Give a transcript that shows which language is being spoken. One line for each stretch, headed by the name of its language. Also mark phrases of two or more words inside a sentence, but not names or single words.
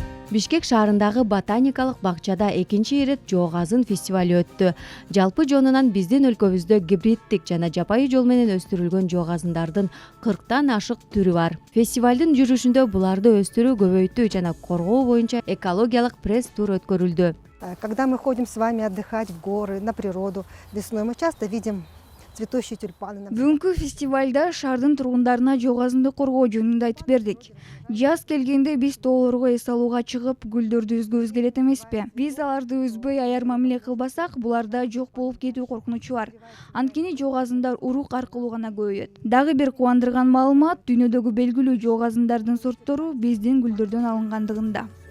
Kyrgyz: Бишкек шаарындагы ботаникалык бакчада экинчи ирет жоо азын фестиваль өттү. Жалпы жонунан биздин өлкөбүздө гибриддик жана жапайы жол менен өстүрүлгөн жоо азындардын 40тан ашык түрү бар. Фестивалдын жүрүшүндө буларды өстүрүү, көбөйтүү жана коргоо боюнча экологиялык пресс-тур өткөрүлдү.
Russian: Когда мы ходим с вами отдыхать в горы, на природу весной, мы часто видим цветущие тюльпаны.
Kyrgyz: Бүгүнкү фестивалда шаардын тургундарына жоо азынды коргоо жөнүндө айтып бердик. Жаз келгенде биз тоолорго эс алууга чыгып, гүлдөрдү үзгүбүз келет эмеспи? Биз аларды үзбөй аяр мамиле кылбасак, буларда жок болуп кетүү коркунучу бар. Анткени жоо азындар урук аркылуу гана көбөйөт. Дагы бир кубандырган маалымат, дүйнөдөгү белгилүү жоо азындардын сорттору биздин гүлдөрдөн алынгандыгында.